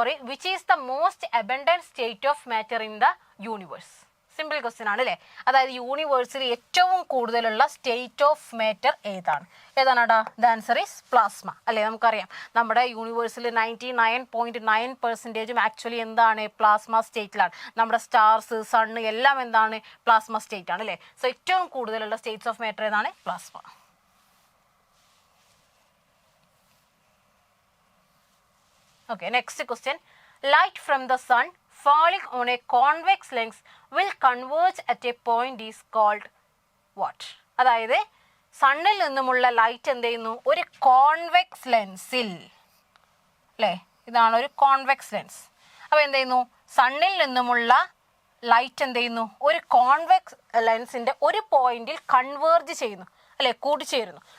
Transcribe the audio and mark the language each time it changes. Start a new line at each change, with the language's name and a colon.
English: which is the most abundant state of matter in the universe?
Malayalam: Simple question ആണ് അല്ലേ? അതായത് യൂണിവേഴ്സിൽ ഏറ്റവും കൂടുതലുള്ള state of matter ഏതാണടാ?
English: the answer is plasma
Malayalam: അല്ലേ? നമുക്കറിയാം നമ്മുടെ യൂണിവേഴ്സിൽ 99.9% ആക്ച്വലി എന്താണ്? പ്ലാസ്മ സ്റ്റേറ്റിലാണ്. നമ്മുടെ സ്റ്റാർസ്, സണ്ണ് എല്ലാം എന്താണ്? പ്ലാസ്മ സ്റ്റേറ്റ് ആണ് അല്ലേ? സോ ഏറ്റവും കൂടുതലുള്ള സ്റ്റേറ്റ്സ് ഓഫ് മാറ്റർ ഏതാണ്? Plasma.
English: Okay, next question. Light from the sun falling on a convex lens will converge at a point is called what?
Malayalam: അതായത് സണ്ണിൽ നിന്നുമുള്ള ലൈറ്റ് എന്ത് ചെയ്യുന്നു? ഒരു കോൺവെക്സ് ലെൻസിൽ അല്ലേ? ഇതാണ് ഒരു കോൺവെക്സ് ലെൻസ്. അപ്പോൾ എന്ത് ചെയ്യുന്നു? സണ്ണിൽ നിന്നുമുള്ള ലൈറ്റ് എന്ത് ചെയ്യുന്നു? ഒരു കോൺവെക്സ് ലെൻസിൻ്റെ ഒരു പോയിന്റിൽ കൺവേർജ് ചെയ്യുന്നു അല്ലേ? കൂടിച്ചേരുന്നു.